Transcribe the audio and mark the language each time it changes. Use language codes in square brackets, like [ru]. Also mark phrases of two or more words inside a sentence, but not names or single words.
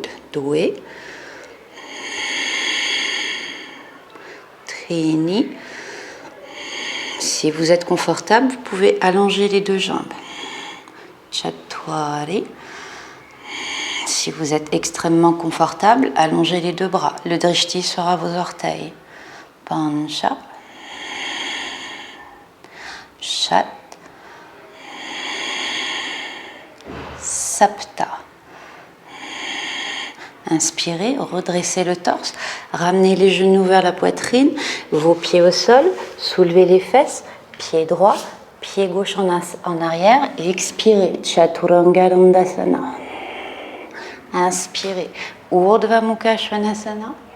[sa] द्वे त्रीणि. [fr] Si vous êtes confortable, vous pouvez allonger les deux jambes. Chatwari. Si vous êtes extrêmement confortable, allongez les deux bras. Le drishti sera vos orteils. [sa] पञ्च षट्. [fr] Sapta. Inspirez, redressez le torse, ramenez les genoux vers la poitrine, vos pieds au sol, soulevez les fesses, pied droit, pied gauche en arrière et expirez, Chaturanga Dandasana. Inspirez, Urdhva Mukha Svanasana.